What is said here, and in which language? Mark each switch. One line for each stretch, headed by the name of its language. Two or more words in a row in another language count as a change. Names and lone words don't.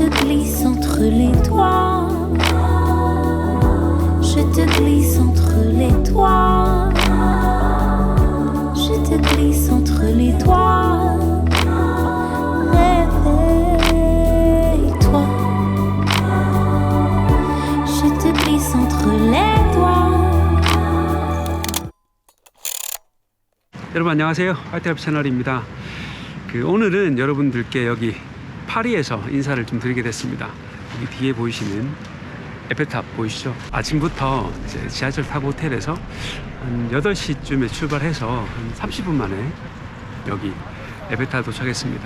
French: glisse entre les doigts. Je te glisse entre les doigts. Je te glisse entre les doigts. Réveille-toi. Je te glisse entre les doigts.
Korean: 여러분 안녕하세요. 화이트랩 채널입니다. 오늘은 여러분들께 여기 파리에서 인사를 좀 드리게 됐습니다. 여기 뒤에 보이시는 에펠탑 보이시죠? 아침부터 이제 지하철 타고 호텔에서 한 8시쯤에 출발해서 한 30분 만에 여기 에펠탑 도착했습니다.